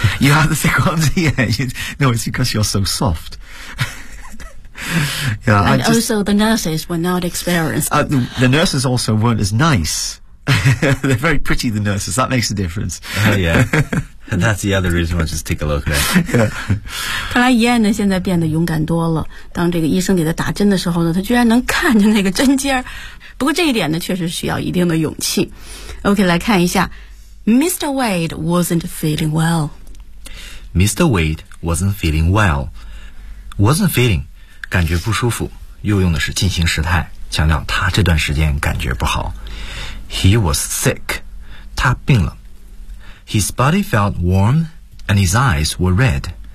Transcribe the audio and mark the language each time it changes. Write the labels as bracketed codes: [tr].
[en] You have the thick ones, yeah. No, it's because you're so soft. Yeah, and just, also the nurses were not experienced. The nurses also weren't as nice. They're very pretty, the nurses. That makes a difference. Yeah. And that's the other reason why I just take a look at it. [zh] 看来燕呢现在变得勇敢多了。当这个医生给他打针的时候呢，他居然能看着那个针尖。不过这一点呢确实需要一定的勇气。 [en] OK, [zh] 来看一下。 [en] Mr. Wade wasn't feeling well. Mr. Wade wasn't feeling well. Wasn't feeling, [zh] 感觉不舒服。又用的是进行时态，强调他这段时间感觉不好。 [en] He was sick. [zh] 他病了。 [en] His body felt warm and his eyes were red.